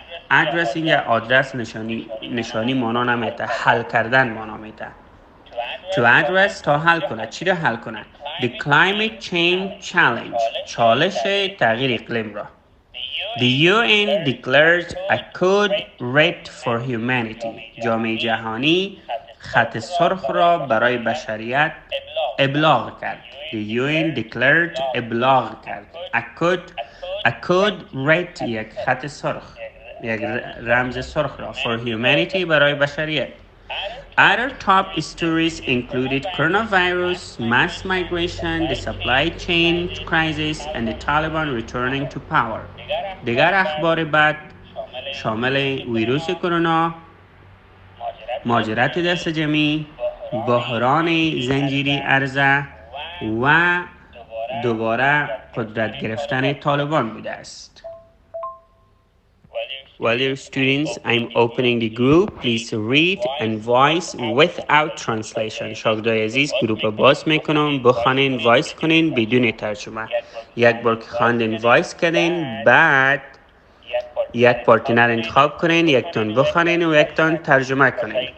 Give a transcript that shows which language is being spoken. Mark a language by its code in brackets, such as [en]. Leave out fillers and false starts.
[fa] address اینجا آدرس نشانی مانا نمیده، حل کردن مانا میده. [en] to address [fa] تا حل کنه، چی را حل کنه؟ [en] the climate change challenge [fa] چالش تغییر اقلیم را. [en] The UN declared a code red for humanity. [fa] جامعه جهانی خط سرخ را برای بشریت ابلاغ کرد. [en] The UN declared [fa] ابلاغ کرد. [en] A code red [fa] یک خط سرخ، یک رمز سرخ را [en] for humanity [fa] برای بشریت. [en] Other top stories included coronavirus, mass migration, the supply chain crisis, and the Taliban returning to power. [fa] دیگر اخبار بد شامل ویروس کرونا، مهاجرت دست جمعی، بحران زنجیری عرضه و دوباره قدرت گرفتن طالبان بوده است. [en] Well, dear students, I'm opening the group. Please read and voice without translation. [fa] شاگردای عزیز گروپ باز میکنم، بخوانین وایس کنین بدون ترجمه. یک بار که خواندین وایس کردین، بعد یک پارتنر انتخاب کنین، یکتان بخوانین و یکتان ترجمه کنین.